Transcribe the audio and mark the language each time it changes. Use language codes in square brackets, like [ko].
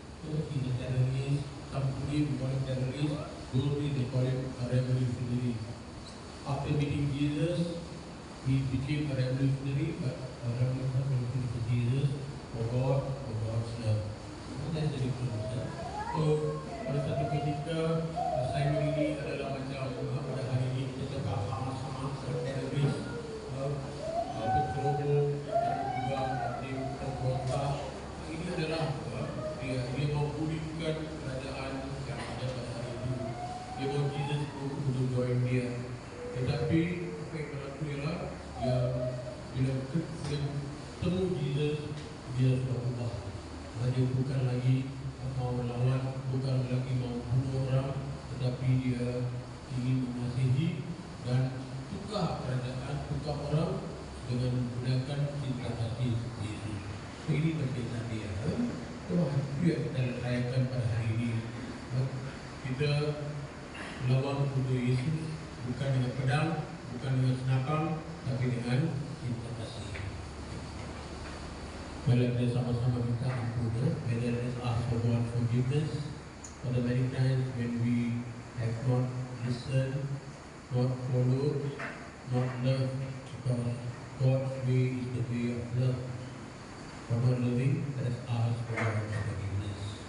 [en] So he is a terrorist. Some we call him terrorist, those they call him a revolutionary. After meeting Jesus, he became a revolutionary, but a revolutionary for Jesus, for God, for God's love. That's the difference. [ms] So, pada satu ketika, Simon ini adalah macam pada hari ini kita cakap sama-sama teroris, berterobos dan juga aktif pemberontak. Ini adalah dia memulihkan kerajaan yang ada pada hari ini. Dia mau Jesus untuk join dia. Tetapi apa yang berlaku ialah bila ketemu Jesus, dia sudah ubah. Dia bukan lagi mau melawan, bukan lagi mau bunuh orang, tetapi dia ingin mengasihi dan tukar kerajaan, tukar orang dengan menggunakan cinta hati Yesus. Ini berbeza dia. Itu yang kita rayakan pada hari ini. Kita melawan untuk Yesus bukan dengan pedang, bukan dengan senapang, tapi dengan cinta kasih. Mari kita sama-sama minta ampun. [en] Let us ask for God's forgiveness for the many times when we have not listened, not followed, not loved, because God's way is the way of love. For not loving, let us ask for God's forgiveness.